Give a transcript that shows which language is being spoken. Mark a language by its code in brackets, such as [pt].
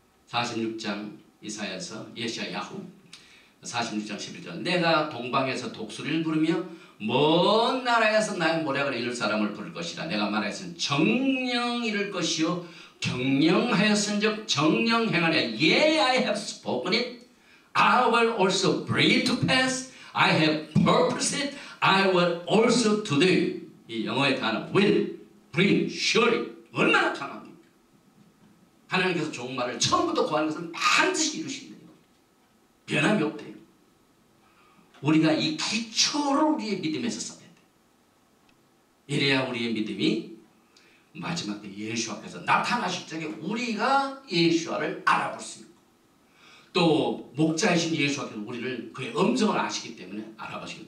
[ko] 46장 이사야서 예시야야후 46장 11절 내가 동방에서 독수리를 부르며 먼 나라에서 나의 모략을 이룰 사람을 부를 것이라. 내가 말하였으니 정령 이룰 것이요 경영하였은즉 정령 행하려. [en] Yea, I have spoken it. I will also bring it to pass. I have purposed it. I will also to do. [ko] 이 영어의 단어 [en] will, bring, surely [ko] 얼마나 강합니까? 하나님께서 종말을 처음부터 구하는 것을 반드시 이루신대요. 변함이 없대요. 우리가 이 기초를 우리의 믿음에서 써야 돼. 이래야 우리의 믿음이 마지막 때 예수와께서 나타나실 적에 우리가 예수와를 알아볼 수 있고, 또 목자이신 예수와께서 우리를 그의 음성을 아시기 때문에 알아보시고.